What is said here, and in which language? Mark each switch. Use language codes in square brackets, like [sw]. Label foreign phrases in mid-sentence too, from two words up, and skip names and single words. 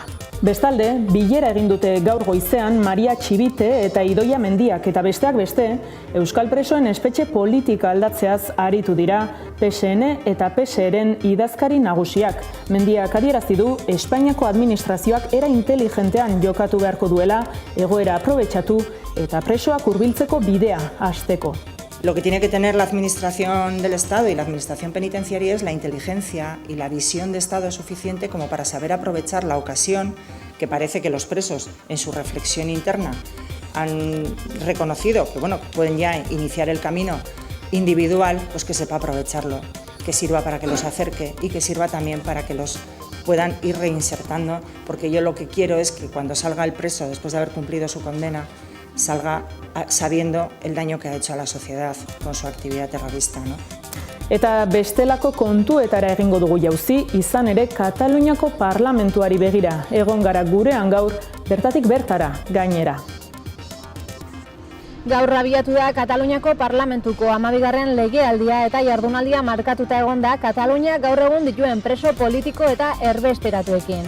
[eu] Bestalde, bilera egin dute gaur goizean Maria Txibite eta Idoia Mendiak eta besteak beste, euskal presoen espetxe politika aldatzeaz aritu dira PSN eta PSR-en idazkari nagusiak. Mendiak adierazi du Espainiako administrazioak era inteligentean jokatu beharko duela, egoera aprobetxatu eta presoak hurbiltzeko bidea hasteko. [es] Lo que tiene que tener la Administración del Estado y la Administración penitenciaria es la inteligencia y la visión de Estado suficiente como para saber aprovechar la ocasión que parece que los presos en su reflexión interna han reconocido que pueden ya iniciar el camino individual, pues que sepa aprovecharlo, que sirva para que los acerque y que sirva también para que los puedan ir reinsertando, porque yo lo que quiero es que cuando salga el preso después de haber cumplido su condena salga sabiendo el daño que ha hecho a la sociedad con su actividad terrorista, ¿no? [eu] Eta bestelako kontuetara egingo dugu jauzi, izan ere Kataluniako parlamentuari begira egon gara gurean gaur, bertatik bertara gainera. Gaur abiatu da Kataluniako parlamentuko 12. legealdia eta jardunaldia markatuta egon da Katalunia gaur egun dituen preso politiko eta erbesteratuekin.